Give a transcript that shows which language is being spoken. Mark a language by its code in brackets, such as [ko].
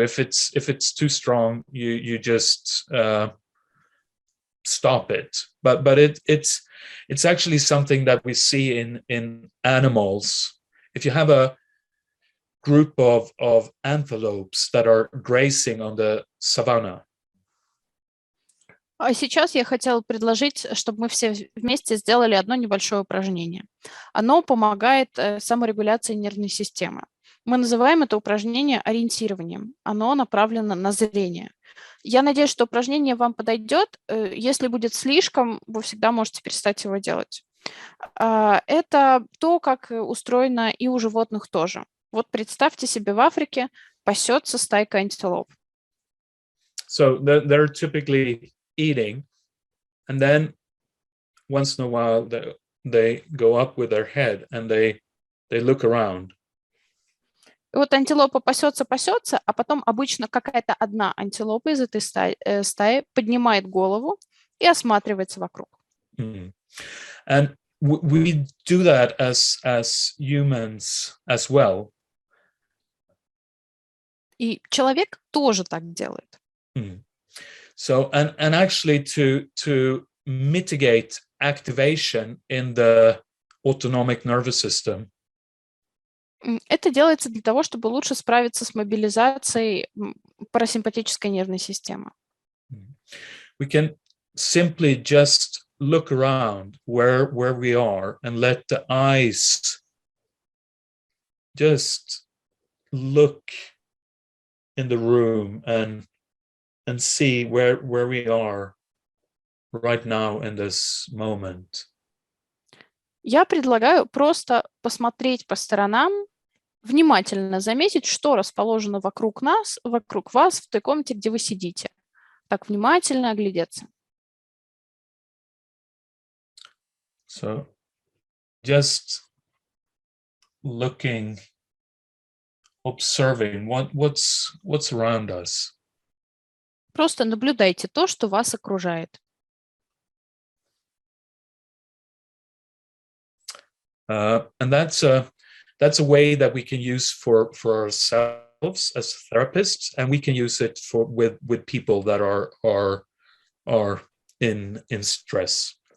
[en] If it's too strong, you just stop it. But it's actually something that we see in animals. If you have group of antelopes that are grazing on the savanna. [ru] А сейчас я хотела предложить, чтобы мы все вместе сделали одно небольшое упражнение. Оно помогает саморегуляции нервной системы. Мы называем это упражнение ориентированием. Оно направлено на зрение. Я надеюсь, что упражнение вам подойдет. Если будет слишком, вы всегда можете перестать его делать. Это то, как устроено и у животных тоже. Вот представьте себе, в Африке пасется стайка антилоп. [en] So they're typically eating, and then once in a while they go up with their head and they look around. [ru] И вот антилопа пасется, а потом обычно какая-то одна антилопа из этой стаи поднимает голову и осматривается вокруг. Mm. [en] And we do that as humans as well. [ru] И человек тоже так делает. Mm. [en] So and actually to mitigate activation in the autonomic nervous system. [ru] Это делается для того, чтобы лучше справиться с мобилизацией парасимпатической нервной системы. [en] We can simply just look around where we are and let the eyes just look in the room and see where we are right now in this moment. [ru] Я предлагаю просто посмотреть по сторонам, внимательно заметить, что расположено вокруг нас, вокруг вас в той комнате, где вы сидите. Так внимательно оглядеться. [en] So just looking, observing what's around us. [ru] Просто наблюдайте то, что вас окружает. [en] And that's a way that we can use for ourselves as therapists, and we can use it with people that are in stress.